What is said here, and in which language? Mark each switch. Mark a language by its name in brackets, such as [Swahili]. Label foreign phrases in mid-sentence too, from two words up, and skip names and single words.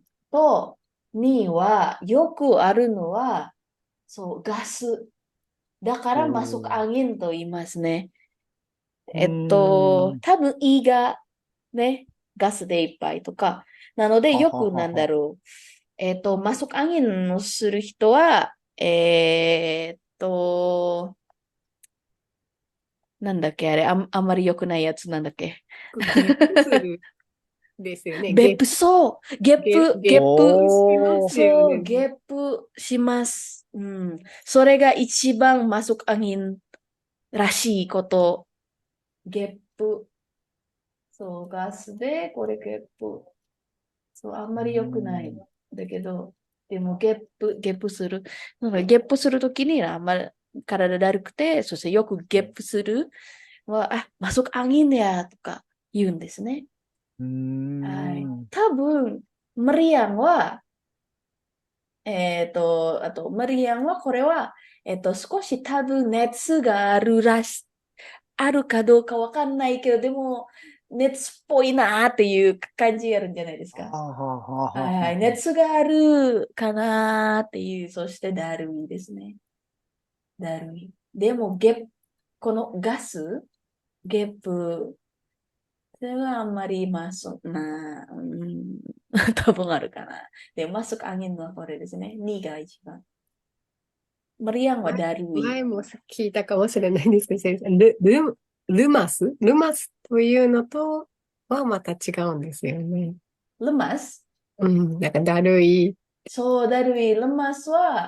[Japanese] と、2は、よくあるのは、そう、ガス。だかおら、masuk ー。 angin と言いますね。うーん。多分胃がね、ガスでいっぱいとか。なので、はよくなんだははは。ろう。 [Indonesian] masuk angin [Japanese] をする人は、なんだっけ、あれ、あんまり良くないやつなんだっけ。ゲップするですよね。別府、そう、ゲップ、しまおー。すよそう、ね。ゲップします。うん。それが一番 [Indonesian] masuk angin [Japanese] らしいこと。ゲップ。そう、ガスで、これゲップ。そう、あんうまり良くない。ん。だけど、でもゲップする。なので、ゲップするときに、あんまり体だるくて、そしてよくゲップするは、 [Indonesian] masuk angin [Japanese] や、とか言うんですね。うーはい。ん。多分、マリアンは、あと、マリアンはこれは、少し多分熱があるかどうかわかんないけど、でも、熱っぽいなーっていう感じあるんじゃないですはか。あはあはあははいはい。あはあ。熱があるかなーっていう、そしてだるいですね。だるい。でも、このガス、ゲップ、それはあんまり、多分あるかな。で、 [Indonesian] masuk angin [Japanese] はこれですね。2が一番。マリアンはだるい。前も聞いたかもしれないんですけど、先生、ルマスというのとはまた違うんですよね。 lemas。うん。なんかだるい。そうだるい。lemas は、